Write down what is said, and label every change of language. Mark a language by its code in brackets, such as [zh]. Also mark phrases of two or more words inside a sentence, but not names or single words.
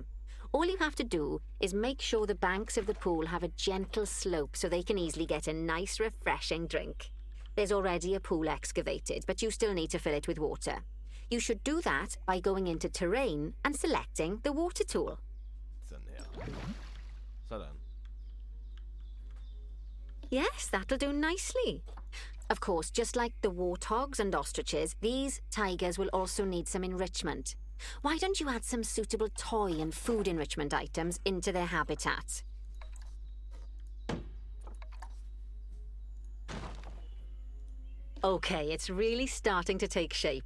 [en] All you have to do is make sure the banks of the pool have a gentle slope so they can easily get a nice, refreshing drink. There's already a pool excavated, but you still need to fill it with water. You should do that by going into terrain and selecting the water tool. [da] sådan her. Sådan. [en] Yes, that'll do nicely. Of course, just like the warthogs and ostriches, these tigers will also need some enrichment. Why don't you add some suitable toy and food enrichment items into their habitat? Okay, it's really starting to take shape.